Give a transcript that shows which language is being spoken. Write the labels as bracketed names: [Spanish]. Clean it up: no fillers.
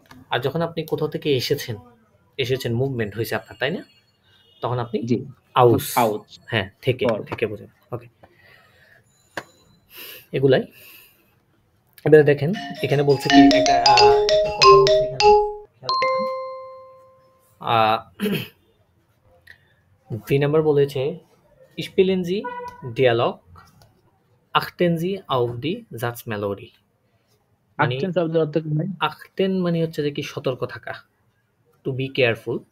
[Bangla] আর যখন আপনি কোথাও থেকে এসেছেন মুভমেন্ট হয়েছে আপনার, তাই না? তখন আপনি জি। [German] aus। Aus. [Bangla] হ্যাঁ, পর। থেকে বোঝেন। ওকে, এগুলাই। এবারে দেখেন এখানে বলছে কি একটা কথা বলছে এখানে, খেয়াল করেন। 3 নাম্বার বলেছে [German] spielen Sie Dialog, achten Sie auf die Satzmelodie। [Bangla] মানে Achten শব্দের অর্থ কি ভাই? achten মানে হচ্ছে যে কি সতর্ক থাকা, [English] To be careful.